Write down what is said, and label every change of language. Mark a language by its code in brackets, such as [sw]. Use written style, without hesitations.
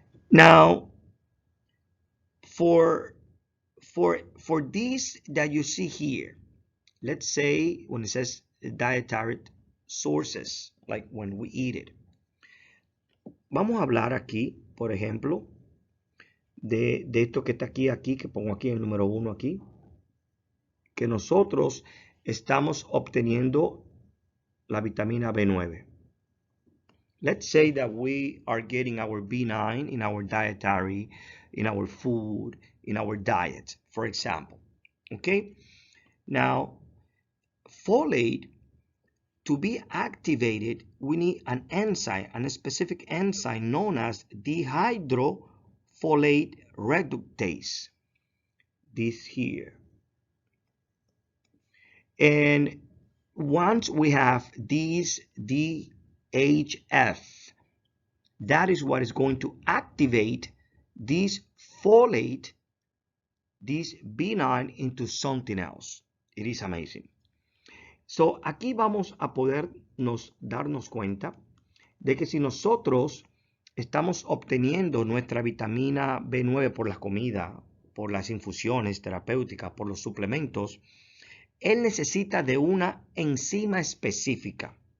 [en] Now, for this that you see here, let's say when it says dietary sources, like when we eat it. [es] Vamos a hablar aquí, por ejemplo, de esto que está aquí, que pongo aquí el número 1 aquí, que nosotros estamos obteniendo la vitamina B9. [en] Let's say that we are getting our B9 in our dietary, in our food, in our diet, for example. Okay? Now, folate, to be activated, we need an enzyme, a specific enzyme known as dihydrofolate reductase. This here. And once we have this DHF, that is what is going to activate this folate, this B9 into something else. It is amazing. [es] So, aquí vamos a podernos darnos cuenta de que si nosotros estamos obteniendo nuestra vitamina B9 por la comida, por las infusiones terapéuticas, por los suplementos, él necesita de una enzima específica.